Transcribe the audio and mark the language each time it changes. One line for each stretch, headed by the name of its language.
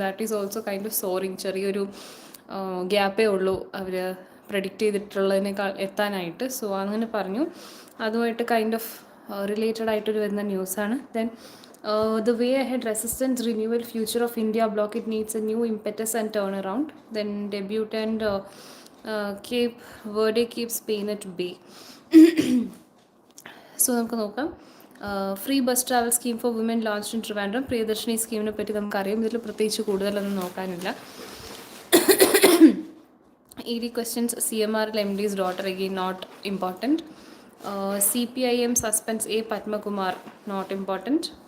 English: That is also kind of soaring.
Malayalam: ചെറിയൊരു ഗ്യാപ്പേ ഉള്ളൂ അവർ predict ചെയ്തിട്ടുള്ളതിനേക്കാൾ എത്താനായിട്ട്. സോ അങ്ങനെ പറഞ്ഞു. അതുമായിട്ട് കൈൻഡ് ഓഫ് റിലേറ്റഡ് ആയിട്ടൊരു വരുന്ന ന്യൂസാണ്.
English: Then the way ahead, resistance, renewal, future of India bloc, it needs a new impetus and turnaround. Then debutant Cape Verde keeps Spain at bay.
Malayalam: So നമുക്ക് നോക്കാം.
English: Free bus travel scheme for women launched in Trivandrum.
Malayalam: Priyadarshini സ്കീമിനെ പറ്റി നമുക്കറിയാം. ഇതിൽ പ്രത്യേകിച്ച് കൂടുതലൊന്നും നോക്കാനില്ല.
English: ED questions, CMR MD's daughter, again not important. CPIM suspends A Padmakumar, not important.